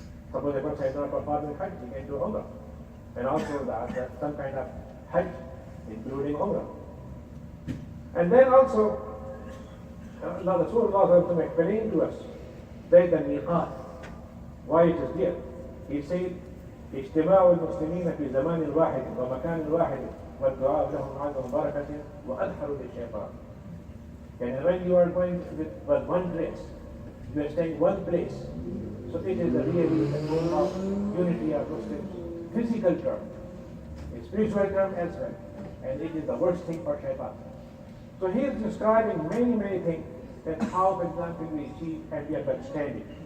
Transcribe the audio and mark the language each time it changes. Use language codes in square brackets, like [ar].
[en] Suppose a person is not performing Hajj, he can do Umrah. And also some kind of Hajj, including Umrah. And then also, Rasulullah explained to us that the miqat, why it is there. He said, [ar] اجتماع المسلمين في زمان واحد ومكان واحد والدعاء لهم عز بركة وأدخل للشيطان. [en] And when you are going with one place, you are staying one place, so it is a really the goal of unity of Muslims. Physical term, a spiritual term as well, and it is the worst thing for shaitan. So he is describing many things that how, for example, we achieve and we are understanding.